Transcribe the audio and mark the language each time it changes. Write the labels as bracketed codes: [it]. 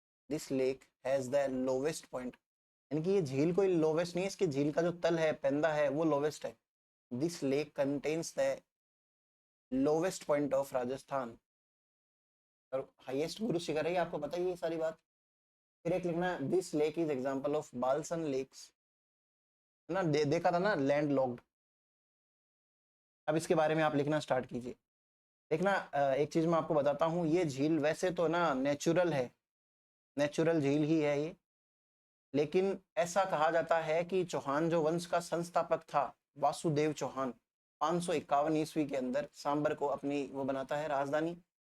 [en] This lake has the lowest point. [hi] यानी कि ये झील कोई लोवेस्ट नहीं है, इसकी झील का जो तल है, पेंदा है, वो लोवेस्ट है। [en] This lake contains the lowest point of Rajasthan. [hi] और हाईएस्ट गुरु शिखर है, आपको पता ही है सारी बात। फिर एक लिखना, [en] this lake is example of बालसन lakes, [hi] है ना। देखा था ना, लैंड लॉक्ड। अब इसके बारे में आप लिखना स्टार्ट कीजिए। देखना, एक चीज मैं आपको बताता हूँ, ये झील वैसे तो ना नेचुरल है, नेचुरल झील ही है ये, लेकिन ऐसा कहा जाता है कि चौहान जो वंश का संस्थापक था, वासुदेव चौहान, 551 ईस्वी के अंदर सांबर को अपनी वो बनाता है राजधानी।